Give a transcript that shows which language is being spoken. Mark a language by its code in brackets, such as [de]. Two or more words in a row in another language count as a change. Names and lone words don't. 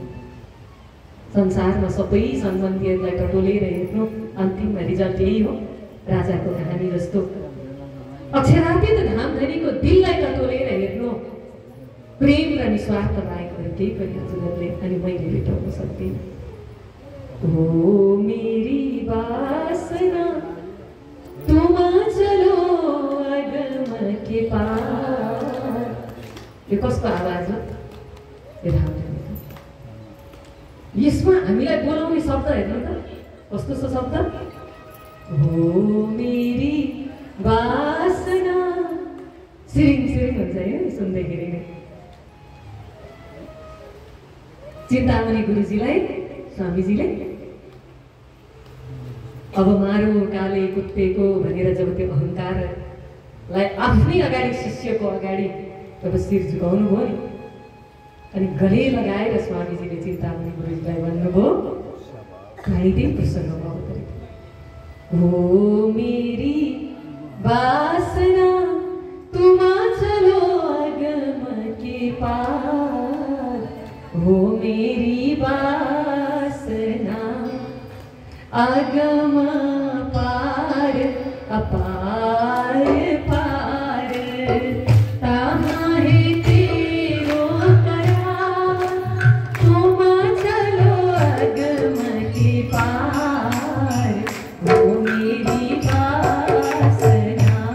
[ne] संसारमा सबै सम्बन्धीहरूलाई टटोलेर हेर्नु, अन्तिममा रिजल्ट यही हो। राजाको कहानी जस्तो अक्षरातीत धामधनीको दिललाई टटोलेर हेर्नु, प्रेम र निस्वार्थ बाहेक केही पनि हजुरहरूले अनि मैले भेटाउन सक्दिनँ। [hi] ओ मेरी वासना तुम चलो अगम के पार। [ne] यो कसको आवाज हो? यसमा हामीलाई बोलाउने शब्द हेर्नु त कस्तो छ शब्द। [hi] ओ मेरी वासना, [ne] सिरिङ सिरिङ हुन्छ है सुन्दैखेरि नै। चिन्तामणि गुरुजीलाई स्वामीजीले [hi] अब मारो काले कुत्तेको [ne] भनेर जब त्यो अहङ्कारलाई आफ्नै अगाडि शिष्यको अगाडि जब शिर झुकाउनु भयो नि, अनि गले लगाएर स्वामीजीले चिन्तामणि गुरुजीलाई भन्नुभयो, काहीँदै प्रसन्न भयो। [hi] ओ मेरी वासना तुम चलो अगम के पार, हो मेरी वासना अगम पार अपार पार, तहाँ है तेरो करार, तुम चलो अगम के पार, हो मेरी वासना,